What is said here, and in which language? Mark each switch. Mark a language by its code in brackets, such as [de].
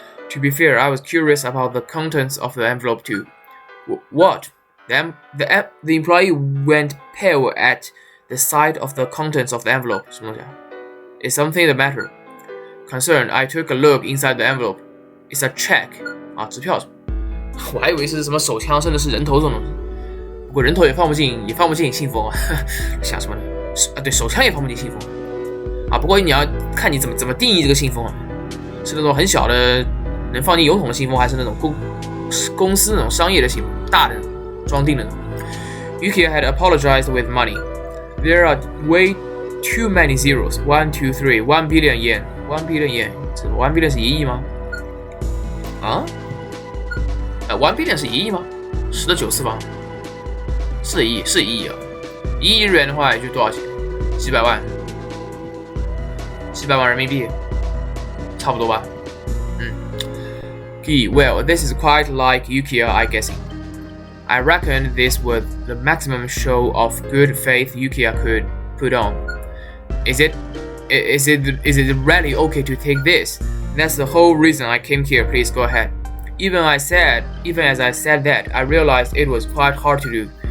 [en] To be fair, I was curious about the contents of the envelope too. What? The employee went pale at the sight of the contents of the envelope. Is something the matter? Concerned, I took a look inside the envelope. It's a check. [zh] 支票。我还以为是什么手枪，甚至是人头这种东西。不过人头也放不进信封啊，想什么呢？对，手枪也放不进信封。不过你要看你怎么定义这个信封啊，是那种很小的能放进邮筒的信封，还是那种公司那种商业的信封，大的装订的那种。 [en] Yukiya had apologized with money. There are way too many zeros. 1, 2, 3. 1 billion yen. 1 billion yen. [zh] 这 [en] 1 billion [zh] 是1亿吗？1 billion 是1亿吗？10的9次方是1亿啊！1亿日元的话也就多少钱？几百万人民币，差不多吧。 [en] Well, this is quite like Yukiya, I guessing. I reckon this was the maximum show of good faith Yukiya could put on. Is it really okay to take this? That's the whole reason I came here. Please go ahead. Even as I said that, I realized it was quite hard to do.